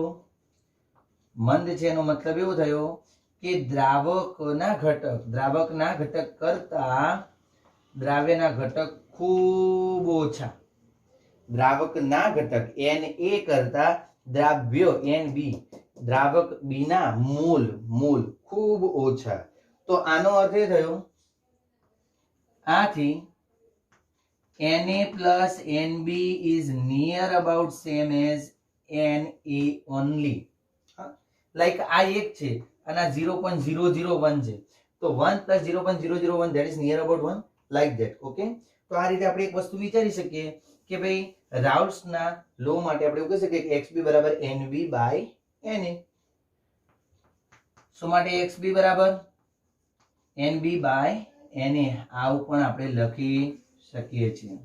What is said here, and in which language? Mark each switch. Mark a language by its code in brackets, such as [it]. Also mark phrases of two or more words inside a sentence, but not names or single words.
[gu] મંદ છે એનો મતલબ એવો થયો કે દ્રાવકના ઘટક કરતા દ્રાવ્યના ઘટક ખૂબ ઓછા. દ્રાવકના ઘટક Na કરતા દ્રાવ્ય Nb, દ્રાવક B ના મોલ ખૂબ ઓછા. તો આનો અર્થ એ થયો, આથી [en] Na plus Nb is near about same as Na only. Like [gu] આ એક છે અને આ 0.001 છે, તો [en] 1 plus 0.001 that is near about 1, like that. [gu] Okay, તો આ રીતે આપણે એક વસ્તુ વિચારી શકીએ કે ભાઈ રાઉલ્સના લો માટે આપણે એવું કહી શકીએ કે XB બરાબર NB by Na. શું માટે? XB બરાબર NB by Na. આવું પણ આપણે લખી શકીએ છીએ.